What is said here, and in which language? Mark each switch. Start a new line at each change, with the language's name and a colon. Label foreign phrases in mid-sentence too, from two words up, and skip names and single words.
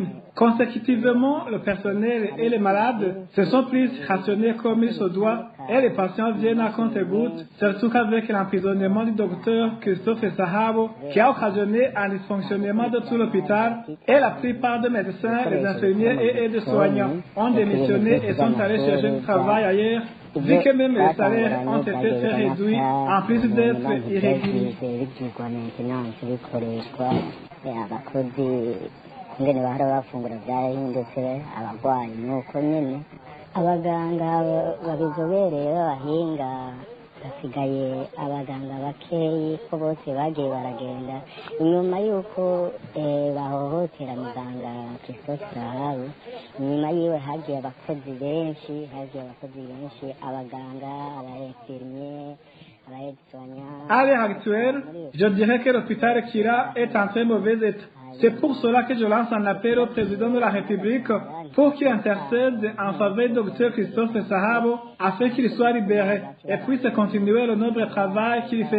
French: Consécutivement, le personnel et les malades se sont plus rationnés comme il se doit et les patients viennent à compte-gouttes, surtout qu'avec l'emprisonnement du docteur Christophe Sahabo qui a occasionné un dysfonctionnement de tout l'hôpital et la plupart des médecins, les infirmiers et aides-soignants ont démissionné et sont allés chercher du travail ailleurs. Vu que même les salaires ont été très réduits, en plus d'être irréguliers.
Rundi: Ingene bahora bafungura byarahindutse, abarwayi nuko nyene, abaganga babizobereye b'abahinga basigaye abaganga bakeyi ko bose bagiye baragenda inyuma y'uko bahohotera muganga Christophe Sahabu. Inyuma yiwe hagiye abakozi benshi, abaganga, abainfirmiers, abaaides-soignants.
French: À l'heure actuelle, je dirais que l'hôpital Kira est en très mauvais état. C'est pour cela que je lance un appel au président de la République pour qu'il intercède en faveur du docteur Christophe Sahabo afin qu'il soit libéré et puisse continuer le noble travail qu'il fait.